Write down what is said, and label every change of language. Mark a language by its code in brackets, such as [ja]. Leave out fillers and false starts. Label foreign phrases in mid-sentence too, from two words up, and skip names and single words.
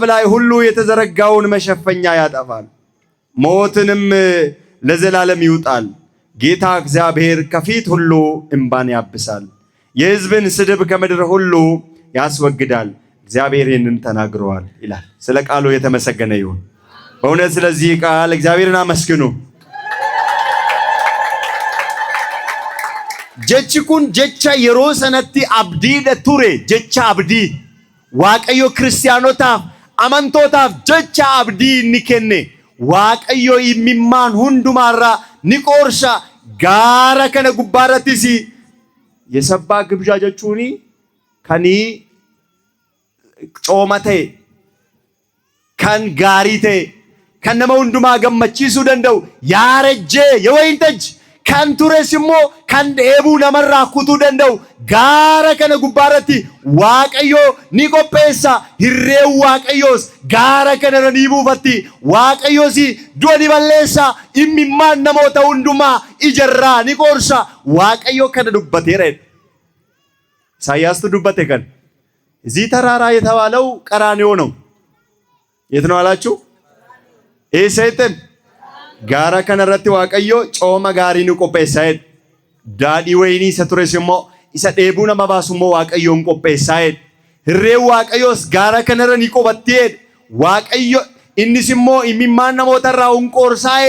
[am] ላይ ሁሉ የተዘረጋውን መሸፈኛ ያጠፋል። ሞትንም ለዘላለም ይውጣል። ጌታ እግዚአብሔር ከፊት ሁሉ እንባን ያብሳል። የሕዝብን ስድብ ከምድር ሁሉ ያስወግዳል። እግዚአብሔር ይህንን ተናግረዋል ይላል። ስለ ቃሉ የተመሰገነ ይሁን። በእውነት ስለዚህ ቃል እግዚአብሔርን አመስግኑ። [om] jechi kun jecha yeroo sanatti abdiidha ture. Jecha abdii waaqayyo kiristaanotaaf amantootaaf jecha abdii inni kenne. Waaqayyo imimmaan hundumaarraa ni qorsha. Gaara kana gubbaarrattis [am] የሰባ ግብዣ [om] jechuun kan cooma ta'e, kan gaarii ta'e, kan nama hundumaa gammachiisuu danda'u yaarejjee [am] የወይን ጠጅ [om] kan tures immoo kan dheebuu namarraa kutuu danda'u gaara kana gubbaarratti waaqayyo ni qopheessa. Hirreen waaqayyoos gaara kana ni buufatti. Waaqayyoos du'a ni balleessa. Imimmaan namoota hundumaa ijarraa ni qorsa. waaqayyo kana dubbateera. [am] ኢሳይያስ [om] dubbate kan [am] እዚህ ተራራ የተባለው ቀራንዮ ነው። የት ነው አላችሁ? [om] ኤሰይተን gaara kanarratti waaqayyo cooma gaarii ni qopheessaa. Daadhii wayinii isa tures immoo isa dheebuu nama baasu immoo waaqayyoon qopheessaa. Hirreen waaqayyoos gaara kanarra ni qubattee waaqayyo innis immoo imimmaan namoota irraa hunqoorsaa.